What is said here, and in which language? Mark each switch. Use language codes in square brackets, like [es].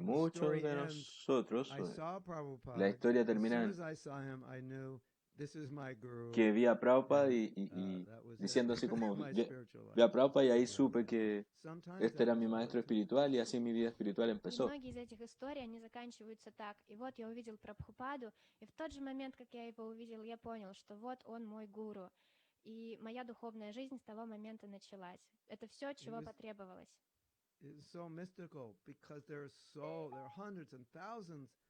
[es] muchos de nosotros, la historia termina en que vi a Prabhupada y diciendo así como, vi a Prabhupada y ahí supe que este era mi maestro espiritual y así mi vida espiritual empezó. [ru] Многие из этих историй, они заканчиваются так. И вот я увидел Прабхупаду, и в тот же момент, как я его увидел, я понял, что вот он мой гуру. И моя духовная жизнь с того момента началась. Это все, чего потребовалось. [en] So mystical because there are hundreds and thousands.